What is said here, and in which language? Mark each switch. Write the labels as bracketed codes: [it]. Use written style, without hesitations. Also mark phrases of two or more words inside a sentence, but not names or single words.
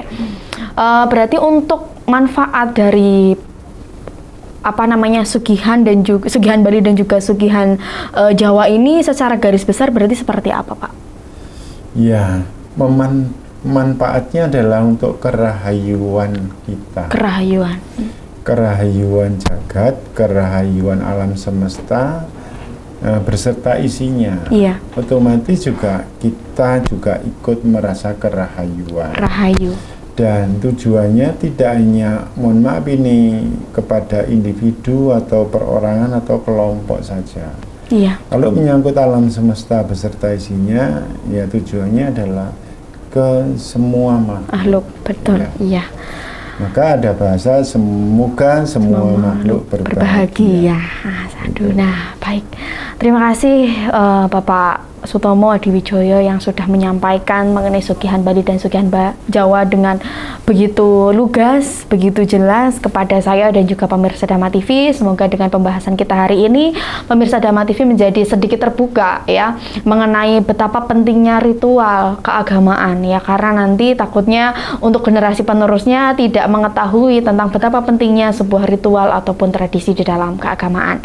[id] Berarti untuk manfaat dari sugihan dan juga sugihan Bali dan juga sugihan Jawa ini secara garis besar berarti seperti apa Pak? Ya, manfaatnya adalah untuk kerahayuan kita. Kerahayuan jagat, kerahayuan alam semesta berserta isinya. Otomatis juga kita juga ikut merasa kerahayuan. Dan tujuannya tidak hanya, mohon maaf ini, kepada individu atau perorangan atau kelompok saja. Kalau menyangkut alam semesta beserta isinya, ya tujuannya adalah ke semua makhluk. Betul. Maka ada bahasa semoga semua makhluk berbahagia. Nah, baik. Terima kasih Bapak Sutomo Adiwijoyo yang sudah menyampaikan mengenai sugihan Bali dan sugihan Jawa dengan begitu lugas, begitu jelas kepada saya dan juga pemirsa Dhamma TV. Semoga dengan pembahasan kita hari ini, pemirsa Dhamma TV menjadi sedikit terbuka ya mengenai betapa pentingnya ritual keagamaan ya, karena nanti takutnya untuk generasi penerusnya tidak mengetahui tentang betapa pentingnya sebuah ritual ataupun tradisi di dalam keagamaan.